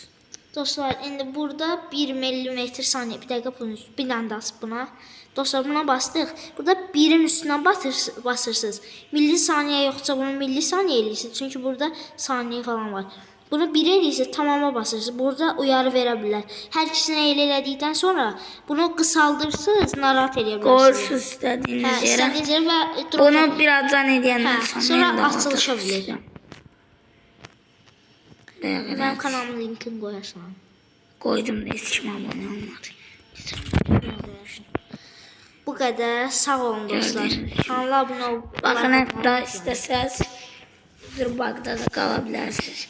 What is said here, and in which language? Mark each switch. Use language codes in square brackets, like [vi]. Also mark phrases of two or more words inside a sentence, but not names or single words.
[tr] Dostlar, indi burada 1 mm saniye, bir dakika bunu bir tane daha buna. Dostlar, buna bastık. Burada 1'in üstüne basırsınız. Milli saniye yoksa bunu milli saniye eləyirsiniz. Çünkü burada saniye falan var. Bunu 1 eləyirsiniz, tamama basırsınız. Burada uyarı verebilirler. [az] Hər ikisini elədikdən sonra bunu qısaldırsınız, narahat eləyə bilərsiniz. Qoyursunuz istədiyiniz yerə. Bunu birazdan eləyəndən sonra açılışa bilir. [tr] Benim kanalımın linkini koyarsan. Koydum da hiç kim abone olmadı. Bu kadar. Sağ olun dostlar. Kanala abone ol. Bakın hatta isteseniz bir bagda da kalabilirsiniz.